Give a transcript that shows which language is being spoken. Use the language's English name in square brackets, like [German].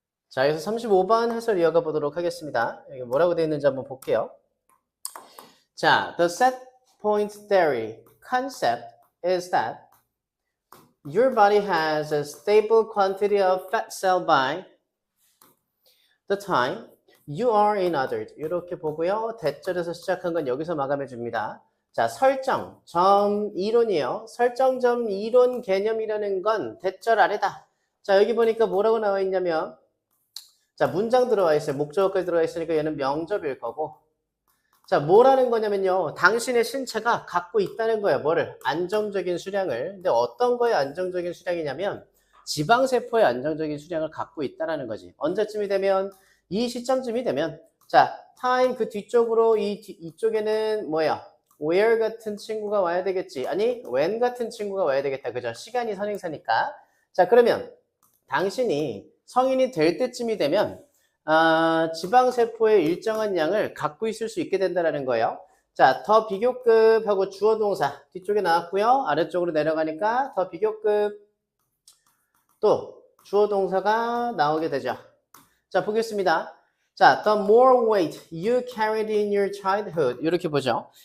[Korean] 자, 여기서 35번 해설 이어가 보도록 하겠습니다. 여기 뭐라고 되어 있는지 한번 볼게요. [English] 자, the set point theory concept is that your body has a stable quantity of fat cell by the time you are in adult. [Korean] 이렇게 보고요. 대절에서 시작한 건 여기서 마감해 줍니다. 자, 설정, 점 이론이에요. 설정점 이론 개념이라는 건 대절 아래다. 자, 여기 보니까 뭐라고 나와 있냐면 자, 문장 들어와 있어요. 목적어까지 들어와 있으니까 얘는 명접일 거고. 자, 뭐라는 거냐면요. 당신의 신체가 갖고 있다는 거예요. 뭐를? 안정적인 수량을. 근데 어떤 거의 안정적인 수량이냐면 지방세포의 안정적인 수량을 갖고 있다는 거지. 언제쯤이 되면? 이 시점쯤이 되면 자, time 그 뒤쪽으로 이쪽에는 뭐야? where 같은 친구가 와야 되겠지. 아니, when 같은 친구가 와야 되겠다. 그죠? 시간이 선행사니까. 자, 그러면 당신이 성인이 될 때쯤이 되면 지방세포의 일정한 양을 갖고 있을 수 있게 된다는 거예요. 자, 더 비교급하고 주어동사 뒤쪽에 나왔고요. 아래쪽으로 내려가니까 더 비교급 또 주어동사가 나오게 되죠. 자, 보겠습니다. [English] 자, the more weight you carried in your childhood [Korean] 이렇게 보죠.